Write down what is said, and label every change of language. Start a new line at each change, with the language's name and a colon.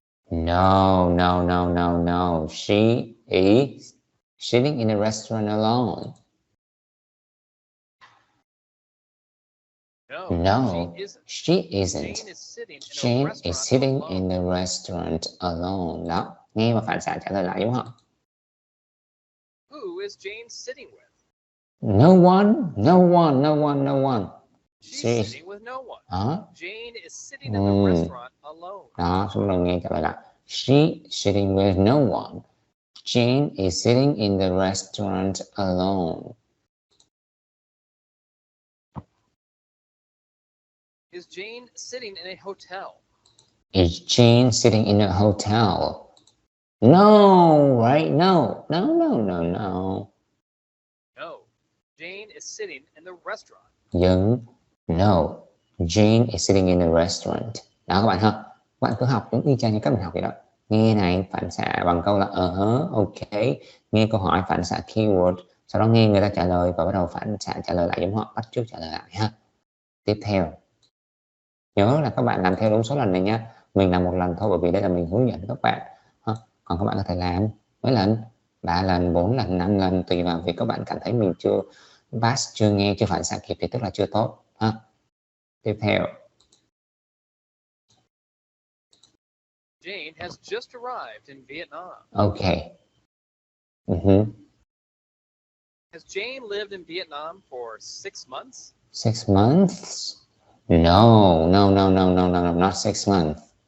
English: No. She is sitting in a restaurant alone. No, she isn't. Jane is sitting in the restaurant alone.
Vietnamese: Đó, nghe và phản xạ trả lời lại đúng không?
English: Who is Jane sitting with? No one. She's sitting with no one. Jane is sitting in the restaurant alone.
Vietnamese: Đó, chúng ta nghe trả lời lại.
English: She sitting with no one. Jane is sitting in the restaurant alone. Is Jane sitting in a hotel? Is Jane sitting in a hotel? No, right? No. No. Jane is sitting in the restaurant. No. Jane is sitting in a restaurant.
Vietnamese: Đó các bạn ha. Các bạn cứ học giống y chang như các bạn học vậy đó. Nghe này phản xạ bằng câu là ok. Nghe câu hỏi phản xạ keyword. Sau đó nghe người ta trả lời và bắt đầu phản xạ trả lời lại giống họ, bắt chước trả lời lại ha. Tiếp theo. Nhớ là các bạn làm theo đúng số lần này nha. Mình làm một lần thôi bởi vì đây là mình hướng dẫn các bạn. Còn các bạn có thể làm mấy lần, 3 lần, 4 lần, 5 lần tùy vào việc các bạn cảm thấy mình chưa pass, chưa nghe, chưa phản xạ kịp thì tức là chưa tốt ha. Tiếp theo.
English: Jane has just arrived in Vietnam. Ok. Has Jane lived in Vietnam for 6 months? 6 months? No, no, no, no, no, no, no, not 6 months.